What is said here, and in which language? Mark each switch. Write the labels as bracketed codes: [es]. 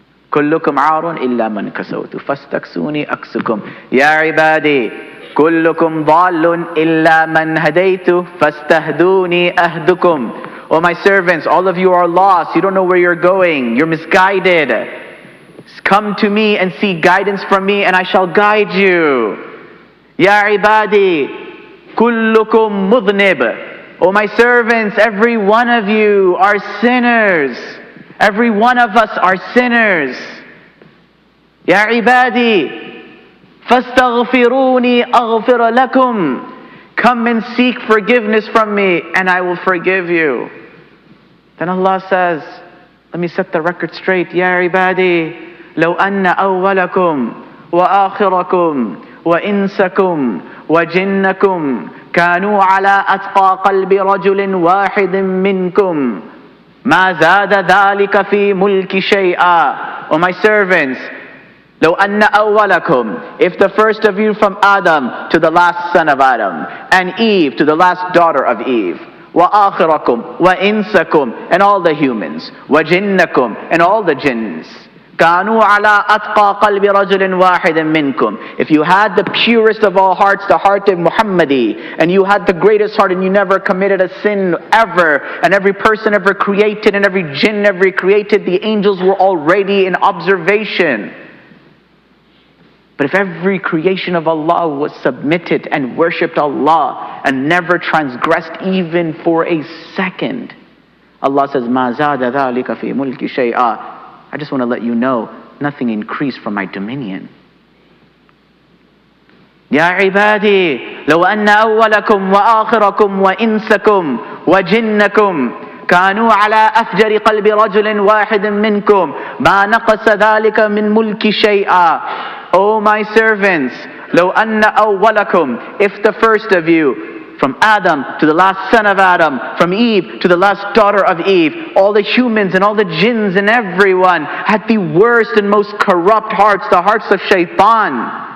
[ar] كلكم عار إلا من كسوت فاستكسوني أكسكم يا عبادي كلكم ضال إلا من هديت فاستهدوني أهدكم. [en] Oh my servants, all of you are lost. You don't know where you're going. You're misguided. Come to me and seek guidance from me and I shall guide you. [ar] يا عبادي كلكم مذنب. [en] Oh my servants, every one of you are sinners. Every one of us are sinners. [ar] Ya ibadi, fastaghfiruni aghfir lakum. [en] Come and seek forgiveness from me and I will forgive you. Then Allah says, let me set the record straight. [ar] Ya ibadi, law anna awwalakum wa akhirakum wa insakum wa jinnakum كانوا على أتقى قلب رجل واحد منكم ما زاد ذلك في ملك شيئا. [en] O my servants, [ar] لو أن أولكم, [en] if the first of you from Adam to the last son of Adam, and Eve to the last daughter of Eve, [ar] وآخركم وإنسكم, [en] and all the humans, [ar] وجنكم, [en] and all the jinns, [ar] كانوا على أتقى قلب رجل واحد منكم. [en] If you had the purest of all hearts, the heart of Muhammadi, and you had the greatest heart and you never committed a sin ever, and every person ever created and every jinn ever created, the angels were already in observation. But if every creation of Allah was submitted and worshipped Allah and never transgressed even for a second, Allah says, [ar] مَا زَادَ ذَلِكَ فِي مُلْكِ شَيْئًا. [en] I just want to let you know, nothing increased from my dominion. [ar] يَا عِبَادِي لَوْ أَنَّ أَوَّلَكُمْ وَآخِرَكُمْ وَإِنسَكُمْ وَجِنَّكُمْ كانوا على أفجر قلب رجل واحد منكم ما نقص ذلك من ملك شيئا. [en] O my servants, [ar] لو أن أولكم, [en] if the first of you, from Adam to the last son of Adam, from Eve to the last daughter of Eve, all the humans and all the jinns and everyone had the worst and most corrupt hearts, the hearts of shaitan.